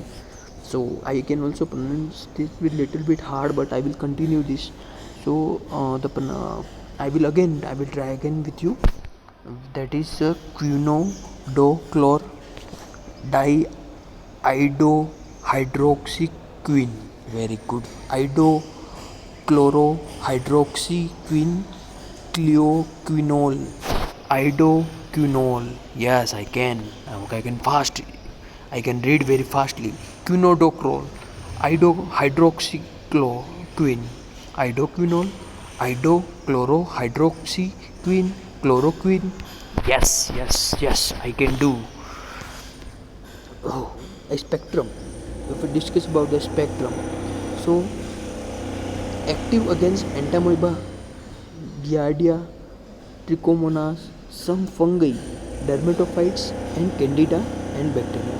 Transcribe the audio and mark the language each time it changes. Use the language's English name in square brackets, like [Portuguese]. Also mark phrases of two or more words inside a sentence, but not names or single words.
[English] So I can also pronounce this with little bit hard, but I will continue this. So I will try again with you. That is quinodoclor diiodohydroxyquine. Very good. Idochlorohydroxyquine, cleoquinol, idoquinol. Yes, I can. I can read very fastly. Quinodoclor, idohydroxychloroquine, idoquinol, idochlorohydroxyquine, chloroquine. Yes, I can do. Oh, a spectrum. If we discuss about the spectrum, so active against entamoeba, giardia, trichomonas, some fungi, dermatophytes, and candida and bacteria.